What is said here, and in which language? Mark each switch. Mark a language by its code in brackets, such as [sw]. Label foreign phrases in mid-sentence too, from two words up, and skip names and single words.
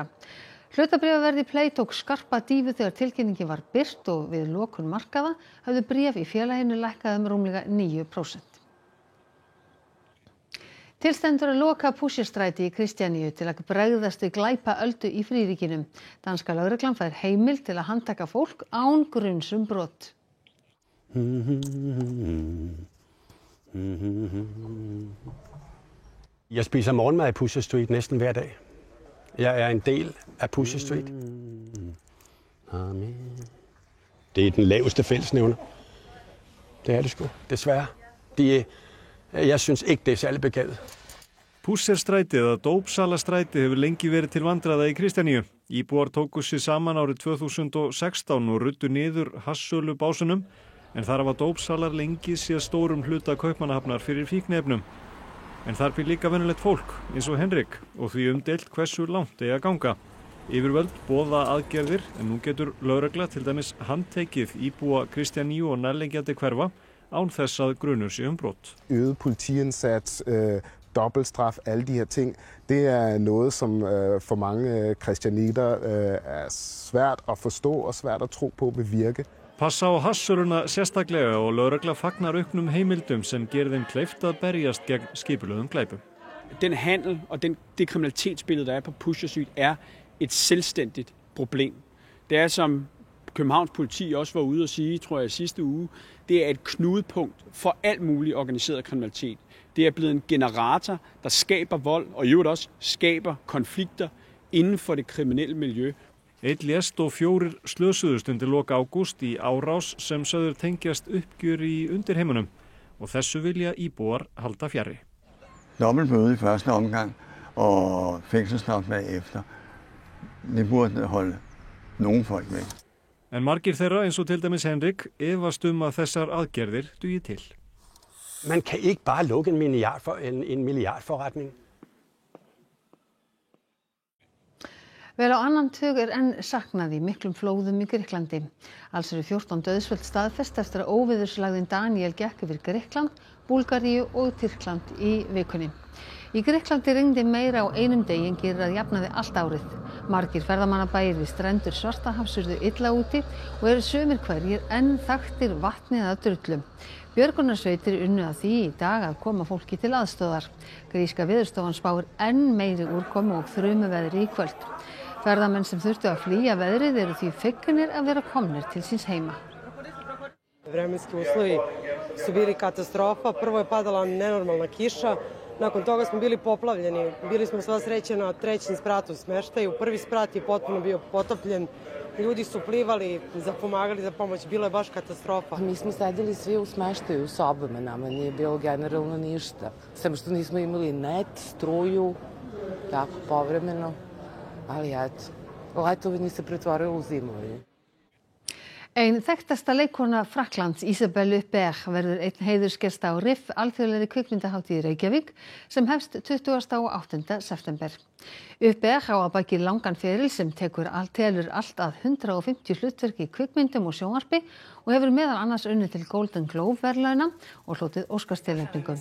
[is] Hlutabréfaverð í Play tók skarpa dýfu þegar tilkynningin var birt og við lokun markaða höfðu bréf í félaginu lækkað rúmlega 9%. Tilstendur að loka Pusherstræti í Kristjaníu til að bregðast við glæpaöldu í fríríkinu. Danska lögreglan fær heimild til að handtaka fólk án gruns brot. [da] Jeg spiser morgenmad i Pusher Street næsten hver dag. Jeg er en del af Pusher Street. Det er den laveste fællesnævner. Det er det sgu, desværre. Jeg synes ikke, det er særlig begavet. [is] Pusherstrætið eða Dópsalastrætið hefur lengi verið til vandræða í Kristjaníu. Íbúar tóku sig saman árið 2016 og ruddu niður hassölu básunum, en þar hafa dópsalar lengi séð stórum hluta kaupmannahafnar fyrir fíkniefnum. En þar býr líka venjulegt fólk, eins og Henrik, og því umdeilt hversu langt eigi að ganga. Yfirvöld boða aðgerðir, en nú getur lögregla til dæmis handtekið íbúa Kristjaníu og nærliggjandi hverfa, án þess að grunur sé brot. [da] Øget politiindsats, dobbeltstraf, alle de her ting, det er noget som for mange kristianitter er svært at forstå og svært at tro på vil virke. [is] Passa á hassöluna sérstaklega og lögregla fagnar auknum heimildum sem gerir þeim kleift að berjast gegn skipulögðum glæpum. [da] Den handel og det kriminalitetsbillede der er på Pusher Street er et selvstændigt problem. Det er som Københavns politi også var ude at sige, tror jeg, sidste uge, det er et knudepunkt for alt mulig organiseret kriminalitet. Det er blevet en generator, der skaber vold og i øvrigt også skaber konflikter inden for det kriminelle miljø. [is] Einn lést og 4 slösuðust undir lok ágúst í árás sem sögður tengjast uppgjör í undirheimunum og þessu vilja íbúar halda fjarri. [da] Dobbeltbøde i første omgang og fængselsstraf bagefter. Det burde holde nogle folk væk. [is] En margir þeirra eins og til dæmis Henrik efast að þessar aðgerðir dugi til. [da] Man kan ikke bare lukke en milliardforretning. [is] Vel á annan tug enn saknað í miklum flóðum í Grikklandi. Alls eru 14 dauðsföll staðfest eftir að óveðurslægðin Daniel gekk yfir Grikkland, Búlgaríu og Tyrkland í vikunni. Í Grikklandi rigndi meira á einum degi en gerir að jafnaði allt árið. Margir ferðamannabæir við strendur Svartahafs urðu illa úti og eru sumir hverjir enn þaktir vatni eða drullum. Björgunarsveitir unnu að því í dag að koma fólki til aðstoðar. Gríska veðurstofan spáir enn meiri úrkomu og þrumuveðri í kvöld. Ferðamenn sem þurftu að flýja veðrið eru því fegnir að vera komnir til síns heima. [sr] Vremenski uslovi su bili katastrofa. Prvo je padala nenormalna kiša. Nakon toga smo bili poplavljeni. Bili smo sva sreće na trećem spratu smeštaju. Prvi sprat je potpuno bio potopljen. Ljudi su plivali, pomagali za pomoć. Bila je baš katastrofa. Mi smo sedeli svi u smeštaju u sobama. Nama nije bilo generalno ništa. Samo što nismo imali net, struju, tako povremeno. Ali eto, letovanje se pretvorilo u zimovanje. [is] Ein þekktasta leikkona Frakklands, Isabelle Huppert, verður einn heiðursgesta á RIF alþjóðlegri kvikmyndahátíð í Reykjavík sem hefst 20. og 8. september. Huppert á að baki langan feril sem telur allt að 150 hlutverk í kvikmyndum og sjónvarpi og hefur meðal annars unnið til Golden Globe verðlauna og hlotið Óskarstilnefningum.